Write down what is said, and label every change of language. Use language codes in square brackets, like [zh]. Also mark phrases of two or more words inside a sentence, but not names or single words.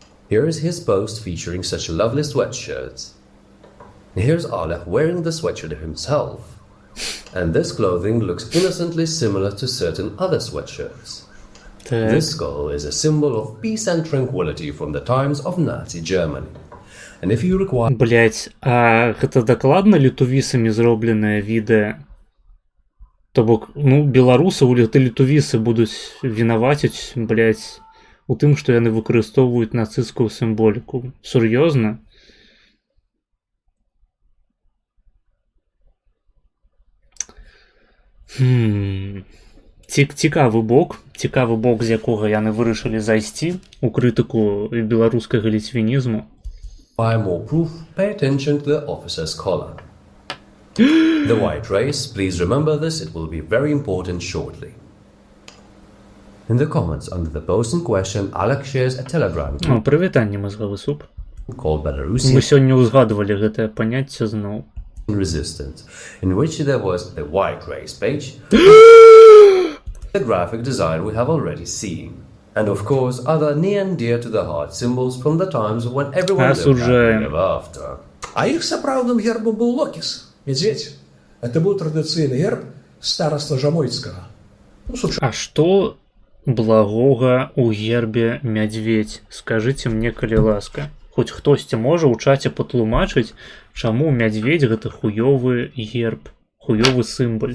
[en] Here is his post featuring such lovely sweatshirts. Here's Oleg wearing the sweatshirt himself. And this clothing looks innocently similar to certain other sweatshirts. [be] Так. [en] This skull is a symbol of peace and tranquility from the times of Nazi Germany. And if you require [be] Блять, а гэта дакладна літувісамі зробленае відэа? То бок, ну, беларусаў літувісы будуць вінаваціць, блять, у тым, што яны выкарыстоўваюць нацысцкую сімволіку. Сур'ёзна? Цікавы бок, з якога яны вырашылі зайсці у крытыку беларускага ліцвінізму. [en] more proof, pay attention to the officer's collar. The white race, please remember this, it will be very important shortly. In the comments under the post in question, Alex shares a telegram [be] О, прывітанне, мазгавы суп. [en] called [be] Мы [en] Belarusian [be] сёння ўзгадывалі гэтае паняцце зноў. [en] Resistance, in which there was the white race page, the graphic design we have already seen, and of course other near and dear to the heart symbols from the times when everyone lived happily ever after. [ru] А их [be] сапраўдным гербом [ru] был Локис, медведь. Это был традиционный герб староста Жамойцкого. Ну, [be] А што благога ў гербе мядзведь? Скажыце мне, калі ласка. Хоць хтосьці можа ў чаце патлумачыць, чаму мядзведь гэта хуёвы герб, хуёвы сімвол.